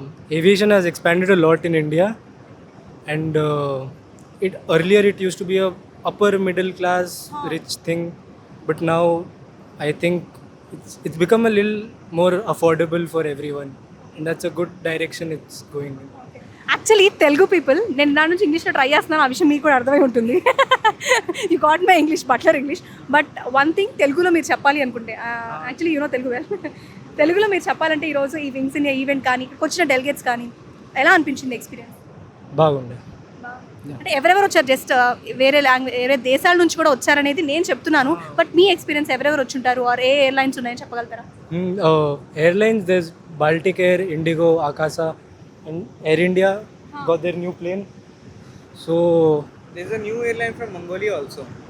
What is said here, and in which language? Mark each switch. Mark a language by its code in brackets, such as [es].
[en] Aviation has expanded a lot in India, and earlier it used to be a upper middle class rich thing, but now I think it's become a little more affordable for everyone, and that's a good direction it's going in. [te] Actually Telugu people, నేను దాని నుంచి ఇంగ్లీష్లో try చేస్తున్నాను, ఆ విషయం మీకు కూడా అర్థమై ఉంటుంది. [en] You got my English, butler English. But one thing [te] తెలుగులో మీరు చెప్పాలి అనుకుంటే, [en] actually you know Telugu well, [te] తెలుగులో మీరు చెప్పాలంటే ఈరోజు ఈ వింగ్స్ ఇన్ ఈవెంట్ కానీ ఇక్కడికి వచ్చిన డెలిగేట్స్ కానీ ఎలా అనిపించింది ఎక్స్పీరియన్స్? బాగుండే. అంటే ఎవరెవరు వచ్చారు? జస్ట్ వేరే దేశాల నుంచి కూడా వచ్చారనేది నేను చెప్తున్నాను, బట్ మీ ఎక్స్పీరియన్స్ ఎవరెవరు వచ్చుంటారు, ఆర్ ఏ ఎయిర్లైన్స్ ఉన్నాయని చెప్పగలుగుతారా? [en] Airlines, there's Baltic Air, Indigo, Akasa, and Air India got their new plane. So There's a new airline from Mongolia also.